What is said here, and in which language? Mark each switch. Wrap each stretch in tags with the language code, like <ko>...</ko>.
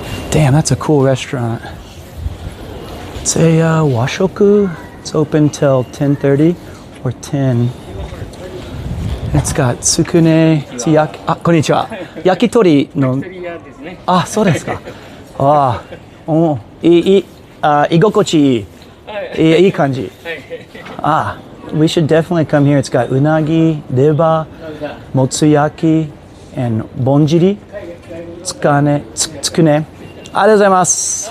<en>Damn, that's a cool restaurant. It's a washoku. It's open till 10:30 or 10. It's got tsukune, it's yaki,</en> <ja>こんにちは。焼き鳥の、あ、そうですか。あ、居心地いい、いい感じ。</ja> <en>Ah, we should definitely come here. It's got unagi, reba, motsuyaki, and bonjiri, tsukune.</en> <ja>ありがとうございます。</ja>